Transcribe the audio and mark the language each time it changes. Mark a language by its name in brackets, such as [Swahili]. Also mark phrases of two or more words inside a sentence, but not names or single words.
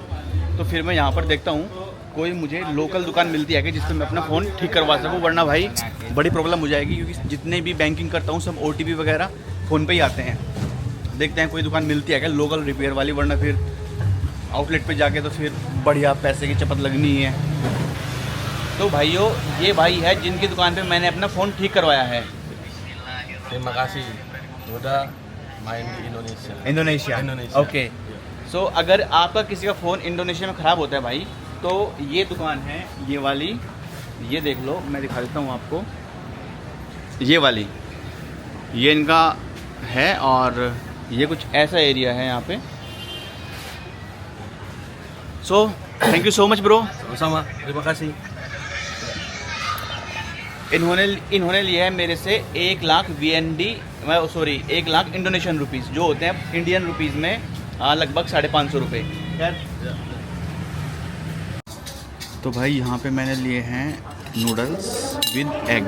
[Hindi] तो फिर मैं यहाँ पर देखता हूँ कोई मुझे लोकल दुकान मिलती है कि जिससे मैं अपना फ़ोन ठीक करवा सकूँ, वरना भाई बड़ी प्रॉब्लम हो जाएगी, क्योंकि जितने भी बैंकिंग करता हूँ सब OTP वगैरह फ़ोन पे ही आते हैं। देखते हैं कोई दुकान मिलती है क्या [English] local repair [Hindi] वाली, वरना फिर आउटलेट पे जाके तो फिर बढ़िया पैसे की चपत लगनी ही है। तो भाइयों ये भाई है जिनकी दुकान पे मैंने अपना फ़ोन ठीक करवाया है। [Indonesian] Terima kasih udah main di Indonesia. [Hindi] इंडोनेशिया। ओके। सो अगर आपका किसी का फ़ोन इंडोनेशिया में ख़राब होता है भाई, तो ये दुकान है, ये वाली, ये देख लो, मैं दिखा देता हूँ आपको, ये वाली, ये इनका है, और ये कुछ ऐसा एरिया है यहाँ पे। [English] So, thank you so much bro. [Indonesian] Sama, terima kasih. [Hindi] इन्होंने लिया है मेरे से 1 लाख VND, 1 लाख [English] Indonesian rupees, [Hindi] जो होते हैं [English] Indian rupees [Hindi] में लगभग 550 रुपये। खैर, तो भाई यहाँ पे मैंने लिए हैं [English] noodles with egg.